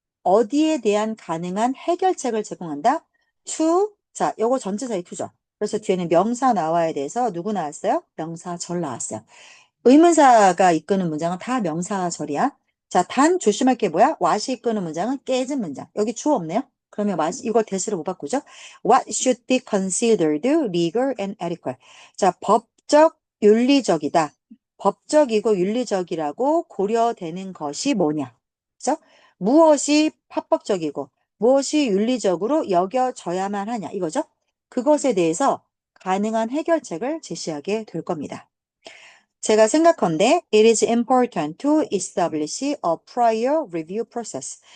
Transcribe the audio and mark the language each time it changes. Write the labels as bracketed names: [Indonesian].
[Korean] 어디에 대한 가능한 해결책을 제공한다? to, 자, 요거 전체사의 to죠. 그래서 뒤에는 명사 나와야 돼서 누구 나왔어요? 명사절 나왔어요. 의문사가 이끄는 문장은 다 명사절이야. 자, 단 조심할 게 뭐야? what이 이끄는 문장은 깨진 문장. 여기 주어 없네요. 그러면 what, 이거 대시로 못 바꾸죠? [English] What should be considered legal and ethical? [Korean] 자, 법적, 윤리적이다. 법적이고 윤리적이라고 고려되는 것이 뭐냐? 그죠? 무엇이 합법적이고 무엇이 윤리적으로 여겨져야만 하냐? 이거죠? 그것에 대해서 가능한 해결책을 제시하게 될 겁니다. 제가 생각컨대 [English] it is important to establish a prior review process.